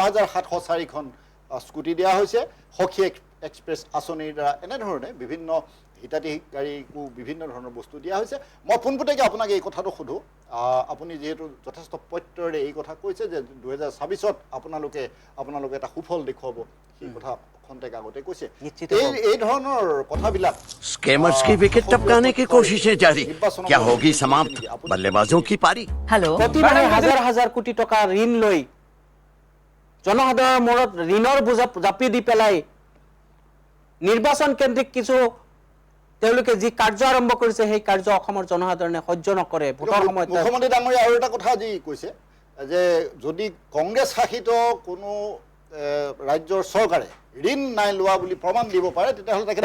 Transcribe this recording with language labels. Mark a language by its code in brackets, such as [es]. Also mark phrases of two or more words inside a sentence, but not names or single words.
[as] 9,704খন স্কুটি দিয়া হৈছে সখী এক্সপ্ৰেছ আঁচনিৰ দ্বাৰা এনেধৰণে বিভিন্ন হিতাধিকাৰীকো বিভিন্ন ধৰণৰ বস্তু দিয়া হৈছে মই পোনপটীয়াকৈ আপোনাক এই কথাটো সোধোঁ আপুনি যিহেতু যথেষ্ট পত্যৰে এই কথা কৈছে যে 2026ত আপোনালোকে এটা সুফল দেখুৱাব সেই কথা খন্তেক আগতে কৈছে এই ধৰণৰ কথাবিলাক [hi] स्कैमर्स की विकेट टपकाने की कोशिशें जारी क्या होगी समाप्त बल्लेबाजों की पारी [as] হ্যালো প্ৰতিমাহে হাজাৰ হাজাৰ কোটি টকা ঋণ লৈ জনসাধাৰণৰ মূৰত ঋণৰ বোজা জাপি দি পেলাই নিৰ্বাচন কেন্দ্ৰিক কিছু তেওঁলোকে যি কাৰ্য আৰম্ভ কৰিছে সেই কাৰ্য অসমৰ জনসাধাৰণে সহ্য নকৰে ভোটৰ সময়ত মুখ্যমন্ত্ৰী ডাঙৰীয়া আৰু এটা কথা আজি কৈছে যে যদি কংগ্ৰেছ শাসিত কোনো ৰাজ্যৰ চৰকাৰে ঋণ নাই লোৱা বুলি প্ৰমাণ দিব পাৰে তেতিয়াহ'লে তেখেতে